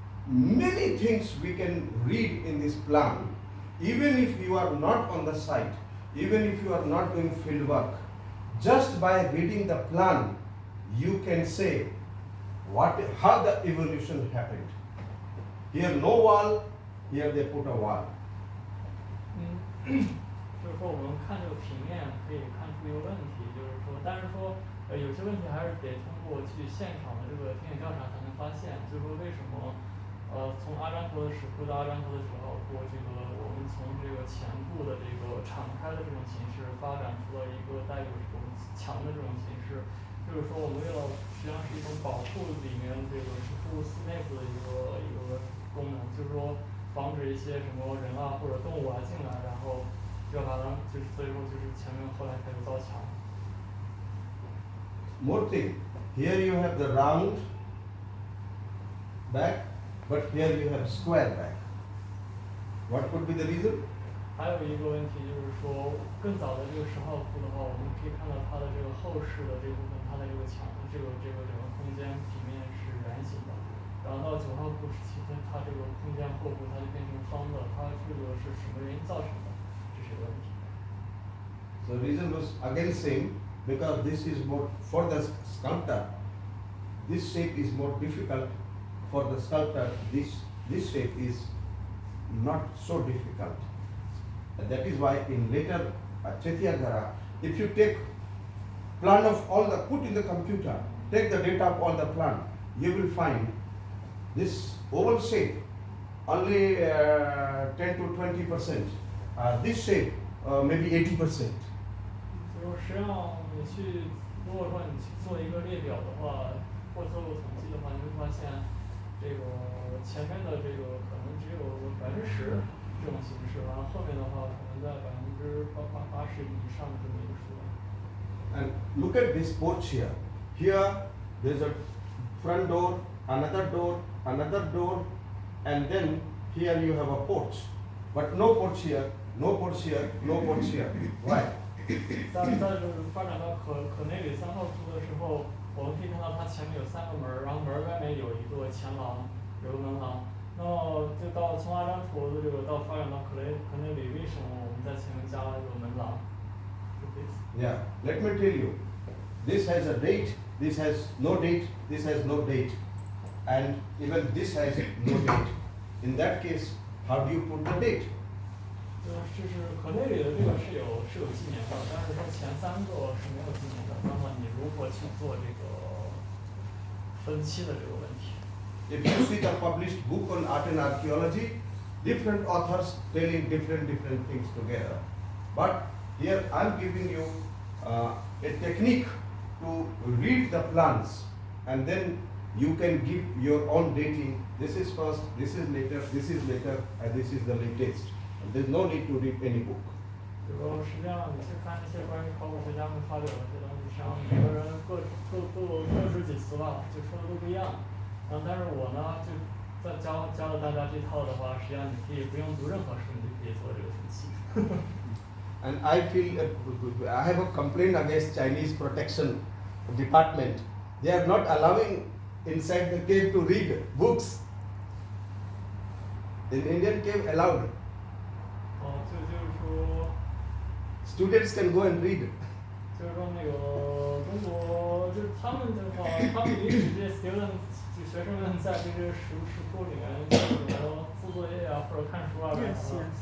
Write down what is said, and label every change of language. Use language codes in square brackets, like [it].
[en] Many things we can read in this plan, even if you are not on the site, even if you are not doing field work. Just by reading the plan, you can say how the evolution happened. Here no wall, here they put a wall. [zh] 就是说我们看这个平面可以看出一个问题，就是说，但是说有些问题还是得通过去现场的这个田野调查才能发现。就是说为什么从阿占陀的石窟到阿占陀的时候，这个我们从这个前部的这个敞开的这种形式发展出了一个带有这种墙的这种形式。就是说我们为了实际上是一种保护里面这个石窟寺内部的一个功能，就是说防止一些什么人啊或者动物啊进来，然后就把它就是所以说就是前面后来开始造墙。 [en] More thing, here you have the round back, but here you have square back. What could be the reason? [zh] 还有一个问题就是说，更早的这个10号窟的话，我们可以看到它的这个后室的这部分，它的这个墙，这个整个空间平面是圆形的。然后到9号窟时期，它这个空间后部它就变成方的，它这个是什么原因造成的？这是一个问题。 [en] So reason was again same, because this is more for the sculptor. This shape is more difficult for the sculptor. This shape is not so difficult. And that is why in later Chaitya, if you take plan of all put in the computer, take the data of all the plan, you will find this oval shape only 10 to 20%. This shape maybe 80%. [zh] 就是实际上你去，如果说你去做一个列表的话，或做个统计的话，你会发现，这个前面的这个可能只有10%这种形式，然后后面的话可能在80%以上的这么一个数量。 [en] And look at this porch here. Here there's a front door, another door, another door, and then here you have a porch. But no porch here, no porch here, no porch here. Why? [zh] 在这发展到可内里3号图的时候，我们可以看到它前面有3个门儿，然后门儿外面有一个前廊，有个门廊。那么就从阿张图的这个到发展到可内里，为什么我们在前面加了一个门廊？ [en] Yeah, let me tell you. This has a date, this has no date, this has no date, and even this has no date. In that case, how do you put the date? [zh] 就是可内里的这个是有纪年的，但是说前3个是没有纪年的。那么你如何去做这个分期的这个问题？ [en] If you see the published book on art and archaeology, different authors telling different things together. But here I'm giving you a technique to read the plans, and then you can give your own dating. This is first, this is later, and this is the latest. And there's no need to read any book. [zh] 比如说，实际上你去看一些关于考古学家们发表的这东西，实际上每个人各执己词吧，就说的都不一样。但是我呢，就在教了大家这套的话，实际上你可以不用读任何书，你就可以做这个分析。 [en] And I feel I have a complaint against Chinese protection department. They are not allowing inside the cave to read books. In Indian cave allowed. [zh] 就是说。 [en] Students can go and read. [zh] 就是说那个中国，就是他们的话，他们允许这些 students 就学生们在这个食库里面做作业啊，或者看书啊干什么。